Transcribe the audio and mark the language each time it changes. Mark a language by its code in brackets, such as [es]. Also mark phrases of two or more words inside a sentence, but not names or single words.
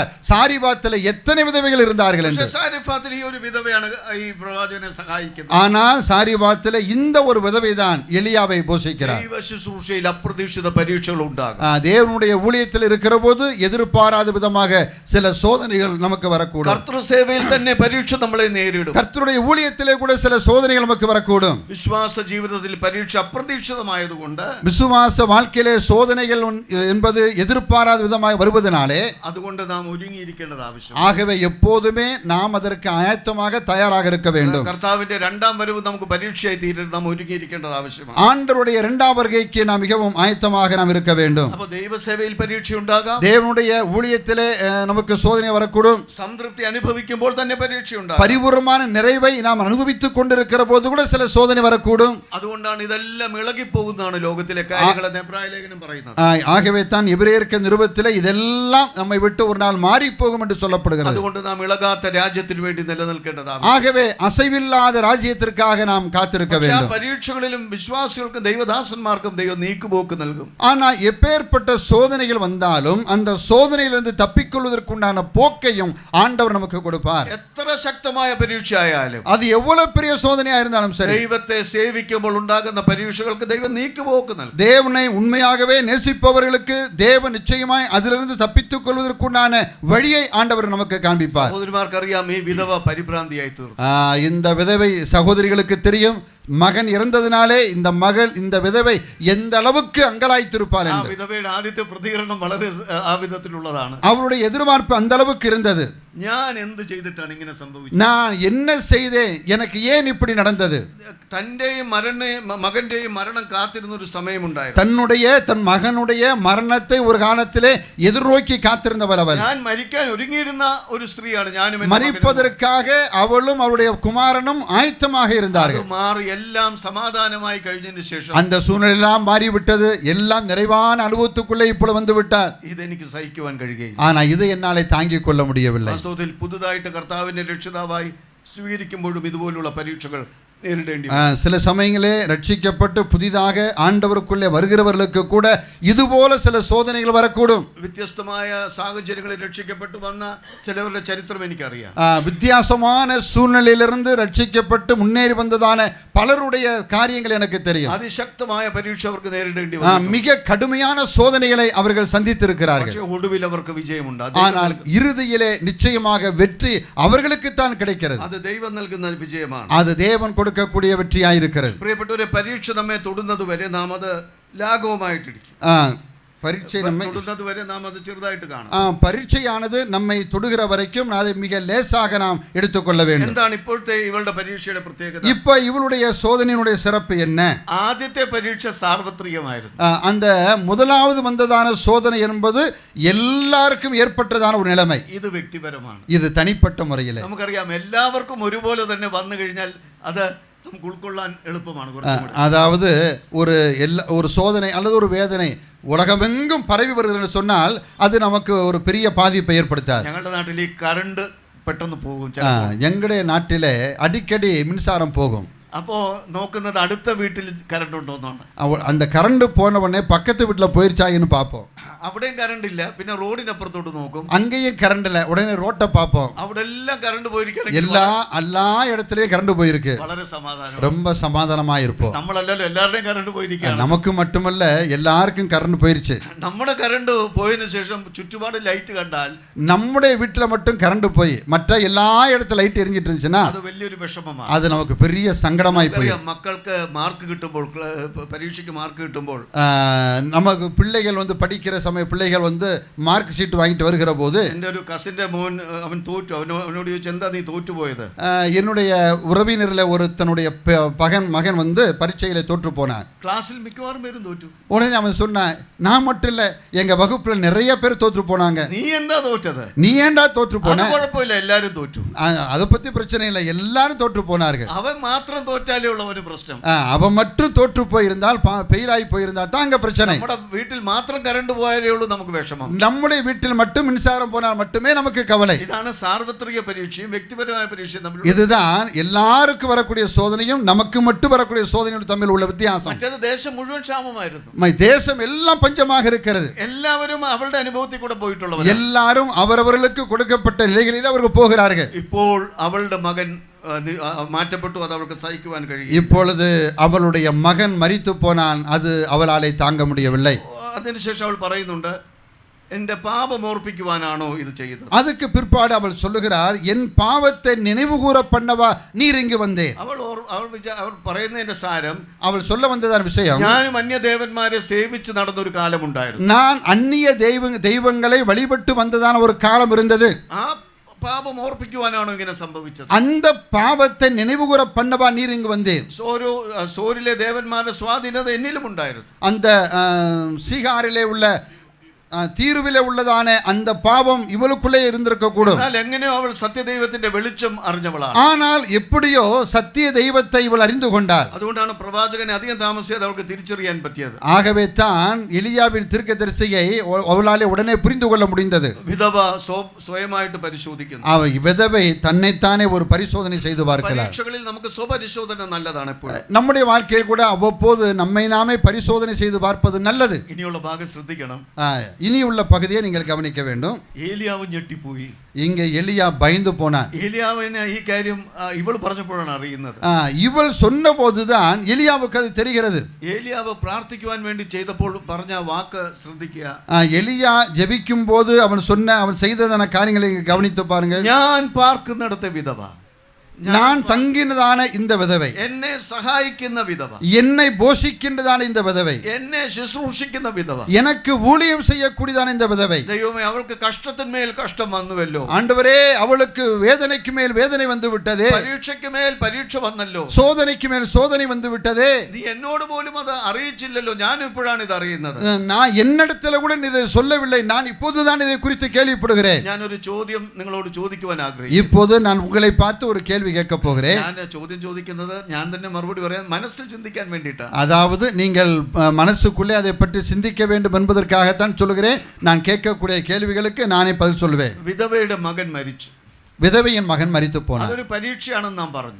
[ta] சாரிபாத்தில் எத்தனை விதவைகள் இருந்தார்கள் என்று. [ml] സാരിഫാത്തിൽ ഈ ഒരു വിധവയാണ് ഈ പ്രവാചകനെ സഹായിക്കുന്നത്. [ta] ஆனால் சாரிபாத்தில் இந்த ஒரு விதவை தான் எலியாவை போஷிக்கிறார். [ml] ദൈവ ശുശ്രൂഷയിൽ അപ്രതീക്ഷിത പരീക്ഷകൾ ഉണ്ടാകും. [ta] தேவனுடைய ஊழியத்தில் இருக்கிற போது எதிர்பாராத விதமாக சில சோதனைகள் நமக்கு வரக்கூடும். [ml] കർത്തൃസേവയിൽ തന്നെ പരീക്ഷ നമ്മളെ നേരിടും. [ta] கர்த்தருடைய ஊழியத்திலே கூட சில சோதனைகள் நமக்கு வரக்கூடும். [ml] വിശ്വാസ ജീവിതത്തിൽ പരീക്ഷ അപ്രതീക്ഷിതമായതുകൊണ്ട്, [ta] விசுவாச வாழ்க்கையிலே சோதனைகள் என்பது எதிர்பாராத விதமாக வருவதனாலே [ml] അതുകൊണ്ട് നാം ഒരുങ്ങിയിരിക്കേണ്ടത് ആവശ്യം. [ta] ஆகவே எப்போதுமே நாம் அதற்கு ஆயத்தமாக தயாராக இருக்க வேண்டும். [ml] കർത്താവിന്റെ രണ്ടാം വരവ് നമുക്ക് പരീക്ഷയായി തീരരുത്. നാം ഒരുങ്ങിയിരിക്കേണ്ടത് ആവശ്യമാണ്. [ta] ஆண்டவருடைய இரண்டாம் வருகைக்கு நாம் மிகவும் ஆயத்தமாக நாம் இருக்க வேண்டும். [ml] അപ്പോൾ ദൈവസേവയിൽ പരീക്ഷ ഉണ്ടാകാം. [ta] தேவனுடைய ஊழியத்திலே நமக்கு சோதனை வரக்கூடும். [ml] സംതൃപ്തി അനുഭവിക്കുമ്പോൾ തന്നെ പരീക്ഷ ഉണ്ടാകും. [ta] பரிபூர்ணமான நிறைவை நாம் அனுபவித்துக் கொண்டிருக்கிற போது கூட சில சோதனை வரக்கூடும். [ml] അതുകൊണ്ടാണ് ഇതെല്ലാം ഇളകിപ്പോകുന്നതാണ് ലോകത്തിലെ കാര്യങ്ങളെന്ന് എബ്രായ ലേഖനം പറയുന്നത്. [ta] ஆகவே தான் எபிரேயருக்கு நிருபத்திலே இதெல்லாம் நம்மை விட்டு ஒரு நாள் மாறி போகும் என்று சொல்லப்படுகிறது. [ml] അതുകൊണ്ട് നാം ഇളകാത്ത രാജ്യത്തിന് വേണ്ടി നിലനിൽക്കേണ്ടതാണ്. [ta] ஆகவே அசைவில்லாத ராஜ்யத்திற்காக நாம் காத்திருக்க வேண்டும். [ml] പരീക്ഷകളിലും വിശ്വാസികൾക്കും ദൈവദാസന്മാർക്കും ദൈവം നീക്കുപോക്ക് നൽകും. [ta] ஆனா எப்பேற்பட்ட சோதனைகள் வந்தாலும் அந்த சோதனையிலிருந்து தப்பிக்கொள்வதற்குண்டான போக்கையும் ஆண்டவர் நமக்கு கொடுப்பார். [ml] എത്ര ശക്തമായ പരീക്ഷ ആയാലും, [ta] அது எவ்வளவு பெரிய சோதனையா இருந்தாலும் சரி, [ml] ദൈവത്തെ സേവിക്കുമ്പോൾ ഉണ്ടാകുന്ന പരീക്ഷകൾക്ക് ദൈവം നീക്കുപോക്ക് നൽകും. [ta] தேவனை உண்மையாகவே நேசிப்பவர்களுக்கு தேவன் நிச்சயமாய் அதிலிருந்து தப்பித்துக் கொள்வதற்குண்டான வழியை ஆண்டவர் நமக்கு காண்பிப்பார். [ml] സഹോദരിമാർക്കറിയാം, ഈ വിധവ പരിഭ്രാന്തിയായി തീർന്നു. [ta] இந்த விதவை சகோதரிகளுக்கு தெரியும், மகன் இறந்ததினாலே இந்த விதவை எந்த அளவுக்கு அங்கலாய்த்திருப்பாள் என்று. [ml] വിധവയുടെ ആദ്യത്തെ പ്രതികരണം വളരെ ആ വിധത്തിലുള്ളതാണ്. [ta] அவளுடைய எதிர்பார்ப்பு அந்த அளவுக்கு இருந்தது. [ml] ഞാൻ എന്ത് ചെയ്തിട്ടാണ് ഇങ്ങനെ സംഭവിച്ചത്? [ta] நான் என்ன செய்தேன், எனக்கு ஏன் இப்படி நடந்தது? [ml] തന്റെയും മകന്റെയും മരണം കാത്തിരുന്ന ഒരു സമയമുണ്ടായിരുന്നു. [ta] தன் மகனுடைய மரணத்தை ஒரு காலத்திலே எதிர்நோக்கி காத்திருந்தவள் அவள். [ml] ഞാൻ മരിക്കാൻ ഒരുങ്ങിയിരുന്ന ഒരു സ്ത്രീയാണ്. ഞാനും [ta] மரிப்பதற்காக அவளும் அவளுடைய குமாரனும் ஆயத்தமாக இருந்தார்கள். [ml] മാറി എല്ലാം സമാധാനമായി കഴിഞ്ഞതിന് ശേഷം [ta] அந்த சூழ்நிலையெல்லாம் மாறிவிட்டது. எல்லாம் நிறைவான அனுபவத்துக்குள்ளே இப்பொழுது வந்து விட்டார். [ml] ഇതെനിക്ക് സഹിക്കുവാൻ കഴിയുകയില്ല. [ta] ஆனா இது என்னாலே தாங்கிக் கொள்ள முடியவில்லை. [ml] വാസ്തവത്തിൽ പുതുതായിട്ട് കർത്താവിനെ രക്ഷിതാവായി സ്വീകരിക്കുമ്പോഴും ഇതുപോലുള്ള പരീക്ഷകൾ நேரிடேண்டி [ta] சில சமயங்களே ரட்சிக்கப்பட்டு புதிதாக ஆண்டவருக்குள்ளே வருகிறவர்களுக்கு கூட இதுபோல சில சோதனைகள் வரக்கூடும். [ml] വ്യത്യസ്തമായ സാഹചര്യങ്ങളിൽ രക്ഷിക്കപ്പെട്ടു വന്ന ചിലവരുടെ ചരിത്രം എനിക്കറിയാം. [ta] வித்தியாசமான சூழ்நிலையிலிருந்து ரட்சிக்கப்பட்டு முன்னேறி வந்ததான பலருடைய காரியங்கள் எனக்கு தெரியும். [ml] അതിശക്തമായ പരീക്ഷ അവർക്ക് നേരിടേണ്ടി വന്നു. [ta] மிக கடுமையான சோதனைகளை அவர்கள் சந்தித்திருக்கிறார்கள். [ml] പക്ഷേ ഒടുവിൽ അവർക്ക് വിജയമുണ്ട്. [ta] ஆனால் இறுதியிலே நிச்சயமாக வெற்றி அவர்களுக்கு தான் கிடைக்கிறது. [ml] അത് ദൈവം നൽകുന്ന വിജയമാണ്. [ta] அது தேவன் கொடுக்கக்கூடிய வெற்றியாயிருக்கிறது. [ml] പ്രിയപ്പെട്ടവരെ, പരീക്ഷ നമ്മെ തൊടുന്നത് വരെ നാം അത് ലാഘവമായിട്ടിരിക്കും. [ta] பரீட்சை நம்மை [ml] തൊടുന്നത് വരെ നാം അത് ചെറുതായിട്ട് കാണും. [ta] பரீட்சையானது நம்மை தொடுகிற வரைக்கும் அதை மிக லேசாக நாம் எடுத்துக்கொள்ள வேண்டும். [ml] എന്താണ് ഇപ്പോഴത്തെ ഇവളുടെ പരീക്ഷയുടെ പ്രത്യേകത? [ta] இப்ப இவளுடைய சோதனையினுடைய சிறப்பு என்ன? [ml] ആദ്യത്തെ പരീക്ഷ സാർവത്രികമായിരുന്നു. [ta] அந்த முதலாவது வந்ததான சோதனை என்பது எல்லாருக்கும் ஏற்பட்டதான ஒரு நிலைமை. [ml] ഇത് വ്യക്തിപരമാണ്. [ta] இது தனிப்பட்ட முறையில் [ml] നമുക്കറിയാം, എല്ലാവർക്കും ഒരുപോലെ തന്നെ വന്നു കഴിഞ്ഞാൽ അത് നമുക്ക് ഉൾക്കൊള്ളാൻ എളുപ്പമാണ്. [ta] அதாவது ஒரு சோதனை அல்லது ஒரு வேதனை உலகமெங்கும் பரவி வருகிறது சொன்னால் அது நமக்கு ஒரு பெரிய பாதிப்பை ஏற்படுத்தாது. [ml] ഞങ്ങളുടെ നാട്ടിൽ ഈ കറണ്ട് പെട്ടെന്ന് പോകും. [ta] எங்களுடைய நாட்டிலே அடிக்கடி மின்சாரம் போகும். [ml] അപ്പോൾ നോക്കുന്നത് അടുത്ത വീട്ടിൽ കറണ്ട് ഉണ്ടോന്നാണ്. [ta] அந்த கரண்ட் போன உடனே பக்கத்து வீட்டில் போயிருச்சான்னு பார்ப்போம். [ml] അവിടെയും കറണ്ട് ഇല്ല. പിന്നെ റോഡിനപ്പുറത്തോട്ട് നോക്കും, [ta] அங்கேயும் கரண்ட் இல்லை. உடனே ரோட்டை பார்ப்போம், അവിടെ எல்லாம் கரண்ட் போயிருக்கணும். எல்லா இடத்துலயும் கரண்ட் போயிருக்கு. [ml] വളരെ സമാധാനം, [ta] ரொம்ப சமாதானமா இருப்போம். [ml] നമ്മളല്ലല്ലോ എല്ലാവരുടെയും കറണ്ട് പോയിരിക്കുകയാണ്. [ta] நமக்கு மட்டுமல்ல எல்லாருக்கும் கரண்ட் போயிருச்சு. [ml] നമ്മുടെ കറണ്ട് പോയതിനു ശേഷം ചുറ്റുപാട് ലൈറ്റ് കണ്ടാൽ, [ta] நம்முடைய வீட்டில் மட்டும் கரண்ட் போய் மற்ற எல்லா இடத்துல லைட் எரிஞ்சிட்டு இருந்துச்சுன்னா [ml] അത് വലിയൊരു വിഷമമാണ്. [ta] அது நமக்கு பெரிய சங்கடமாய் போய். [ml] മക്കൾക്ക് മാർക്ക് കിട്ടുമ്പോൾ, പരീക്ഷയ്ക്ക് മാർക്ക് കിട്ടുമ്പോൾ, [ta] நமக்கு பிள்ளைகள் வந்து படிக்கிற சமயம் பிள்ளைகள் வந்து [en] mark sheet [ta] வாங்கிட்டு வருகிற போது, [ml] എൻ്റെ ഒരു കസിന്റെ മോൻ അവൻ തോറ്റു. അവനോട് ചോദിച്ചു, എന്താ നീ തോറ്റുപോയത്? [ta] என்னுடைய உறவினரில் ஒருத்தனுடைய மகன் வந்து பரீட்சையில தோற்று போனான். [ml] ക്ലാസ്സിൽ മിക്കവാറും പേരും തോറ്റു. [ta] உடனே அவன் சொன்னான், நான் மட்டும் இல்லை, எங்க வகுப்புல நிறைய பேர் தோற்று போனாங்க. [ml] നീ എന്താ തോറ്റത്? [ta] நீ ஏண்டா தோற்று போன? [ml] കുഴപ്പമില്ല, എല്ലാരും തോറ്റു. [ta] அதை பத்தி பிரச்சனை இல்லை, எல்லாரும் தோற்று போனார்கள். [ml] അവൻ മാത്രം തോറ്റാലേ ഉള്ള ഒരു പ്രശ്നം. [ta] அவன் மட்டும் தோற்று போயிருந்தால், பெயிலாகி போயிருந்தால் தான் அங்க பிரச்சனை. [ml] നമ്മുടെ വീട്ടിൽ മാത്രം കറണ്ട് പോയാലേ ഉള്ളൂ നമുക്ക് വിഷമം. [ta] நம்முடைய வீட்டில் மட்டும் மின்சாரம் போனால் மட்டுமே நமக்கு கவலை. [ml] ഇതാണ് സാർവത്രിക പരീക്ഷയും വ്യക്തിപരമായ പരീക്ഷയും തമ്മിൽ. [ta] இதுதான் எல்லாருக்கும் வரக்கூடிய சோதனையும் நமக்கு மட்டும் வரக்கூடிய சோதனையும் தம்மில் உள்ள வித்தியாசம். [ml] മറ്റേത് ദേശം മുഴുവൻ ക്ഷാമമായിരുന്നു. [ta] தேசம் எல்லாம் பஞ்சமாக இருக்கிறது. [ml] എല്ലാവരും അവളുടെ അനുഭവത്തിൽ കൂടെ പോയിട്ടുള്ളവർ. [ta] எல்லாரும் அவரவர்களுக்கு கொடுக்கப்பட்ட நிலைகளில் அவர்கள் போகிறார்கள். [ml] ഇപ്പോൾ അവളുടെ മകൻ മാറ്റപ്പെട്ടു. അത് അവൾക്ക് സഹിക്കുവാൻ കഴിയും. [ta] இப்பொழுது அவளுடைய மகன் மரித்து போனான். அது அவளாலே தாங்க முடியவில்லை. [ml] അതിനുശേഷം അവൾ പറയുന്നുണ്ട്, എന്റെ പാപം ഓർപ്പിക്കുവാനാണോ ഇത് ചെയ്തത്? [ta] அதுக்கு பிற்பாடு அவள் சொல்லுகிறார், என் பாவத்தை நினைவு கூற பண்ணவா நீர் இங்கு வந்தேன். [ml] അവൾ പറയുന്നതിന്റെ സാരം, [ta] அவள் சொல்ல வந்ததான விஷயம், [ml] ഞാനും അന്യദേവന്മാരെ സേവിച്ച് നടന്ന ഒരു കാലമുണ്ടായിരുന്നു. [ta] நான் அந்நிய தெய்வங்களை வழிபட்டு வந்ததான ஒரு காலம் இருந்தது. [ml] ആ പാപം ഓർപ്പിക്കുവാനാണോ ഇങ്ങനെ സംഭവിച്ചത്? [ta] அந்த பாவத்தை நினைவுகூர பண்ணவா நீர் இங்கு வந்தேன். [ml] സോരിലെ ദേവന്മാരുടെ സ്വാധീനത എന്നിലും ഉണ്ടായിരുന്നു. [ta] அந்த சீகாரிலே உள்ள தீர்விலே உள்ளதான அந்த பாவம் இவளுக்குள்ளே இருந்திருக்க கூடும். [ml] എങ്ങനെയോ അവൾ സത്യദൈവത്തിന്റെ വെളിച്ചം അറിഞ്ഞവളാണ്. [ta] ஆனால் எப்படியோ சத்திய தெய்வத்தை இவள் அறிந்து கொண்டாள். [ml] അതുകൊണ്ടാണ് പ്രവാചകനെ അധികം താമസിയാതെ അവൾക്ക് തിരിച്ചറിയാൻ പറ്റിയത്. [ta] ஆகவே தான் எலியாவின் தீர்க்கதரிசியை அவளாலே உடனே புரிந்து கொள்ள முடிந்தது. [ml] വിധവ സ്വയമായിട്ട് പരിശോധിക്കുന്നു. [ta] விதவை தன்னைத்தானே ஒரு பரிசோதனை செய்து பார்க்கிறார். [ml] പരീക്ഷകളിൽ നമുക്ക് സ്വപരിശോധന നല്ലതാണ്. എപ്പോഴും [ta] நம்முடைய வாழ்க்கையில் கூட அவ்வப்போது நம்மை நாமே பரிசோதனை செய்து பார்ப்பது நல்லது. [ml] ഇനിയുള്ള ഭാഗം ശ്രദ്ധിക്കണം. [ta] இனி உள்ள பகுதியை நீங்கள் கவனிக்க வேண்டும். [ml] ഏലിയാവ് ഞെട്ടിപ്പോയി. [ta] இங்கே எலியா பயந்து போனான். [ml] ഏലിയാവിന് ഈ കാര്യം ഇവൾ പറഞ്ഞപ്പോഴാണ് അറിയുന്നത്. [ta] இவள் சொன்ன போதுதான் எலியாவுக்கு அது தெரிகிறது. [ml] ഏലിയാവ് പ്രാർത്ഥിക്കുവാൻ വേണ്ടി ചെയ്തപ്പോൾ പറഞ്ഞ വാക്ക് ശ്രദ്ധിക്കുക. [ta] எலியா ஜெபிக்கும் போது அவன் செய்ததான காரியங்களை கவனித்து பாருங்கள். [ml] ഞാൻ പാർക്കുന്നിടത്തെ വിധവ, [ta] நான் தங்கினதான இந்த விதவை, [ml] എന്നെ സഹായിക്കുന്ന വിധവ, [ta] என்னை போஷிக்கின்றதான இந்த விதவை, [ml] എന്നെ ശുശ്രൂഷിക്കുന്ന വിധവ, [ta] எனக்கு ஊழியம் செய்யக்கூடியதான இந்த விதவை, [ml] ദൈവമേ അവൾക്ക് കഷ്ടത്തിന്മേൽ കഷ്ടം വന്നുവല്ലോ. [ta] ஆண்டவரே அவளுக்கு வேதனைக்கு மேல் வேதனை வந்து விட்டதே, [ml] പരീക്ഷയ്ക്ക് മേൽ പരീക്ഷ വന്നല്ലോ, [ta] சோதனைக்கு மேல் சோதனை வந்து விட்டதே, [ml] നീ എന്നോട് പോലും അത് അറിയിച്ചില്ലല്ലോ, ഞാൻ ഇപ്പോഴാണ് ഇത് അറിയുന്നത്. [ta] நான் என்னிடத்துல கூட இதை சொல்லவில்லை, நான் இப்போதுதான் இதை குறித்து கேள்விப்படுகிறேன். [ml] ഞാനൊരു ചോദ്യം നിങ്ങളോട് ചോദിക്കുവാൻ ആഗ്രഹിക്കുന്നു. [ta] இப்போது நான் உங்களை பார்த்து ஒரு கேள்வி கேட்க போகிறேன். [ml] ഞാൻ ചോദ്യം ചോദിക്കുന്നത് ഞാൻ തന്നെ മറുപടി പറയാൻ മനസ്സിൽ ചിന്തിക്കാൻ വേണ്ടിയിട്ടാണ്. [ta] அதாவது நீங்கள் மனசுக்குள்ளே அதை பற்றி சிந்திக்க வேண்டும் என்பதற்காகத்தான் சொல்லுகிறேன். நான் கேட்கக்கூடிய கேள்விகளுக்கு நானே பதில் சொல்லுவேன். [ml] വിധവയുടെ മകൻ മരിച്ചു. [ta] விதவையின் மகன் மரித்து போனார். [ml] അതൊരു പരീക്ഷയാണെന്ന് നാം പറഞ്ഞു.